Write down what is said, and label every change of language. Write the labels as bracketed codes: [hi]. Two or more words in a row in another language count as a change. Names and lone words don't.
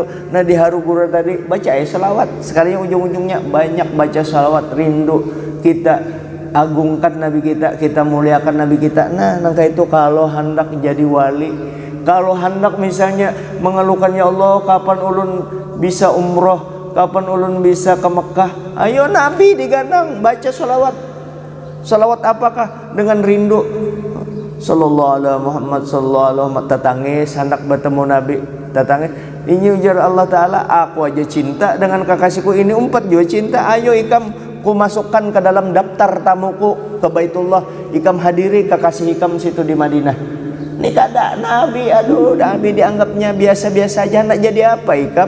[bjn] Nah diharu gula tadi baca selawat, sekalinya ujung-ujungnya banyak baca salawat, rindu kita agungkan Nabi kita muliakan Nabi kita. Nah nangka itu kalau hendak jadi wali, kalau hendak misalnya mengeluhkan, ya Allah kapan ulun bisa umroh, kapan ulun bisa ke Mekah, ayo Nabi digandang baca salawat. Salawat apakah? Dengan rindu [ar] صلى الله عليه محمد صلى الله عليه محمد, [bjn] tatangis hendak bertemu Nabi, tatangis. Ini ujar Allah Ta'ala, aku aja cinta dengan kekasihku ini, umpat juga cinta. Ayo ikam ku masukkan ke dalam daftar tamuku ke Baitullah, ikam hadiri kekasih ikam situ di Madinah. Ini kada Nabi, aduh Nabi dianggapnya biasa-biasa aja, nak jadi apa ikam?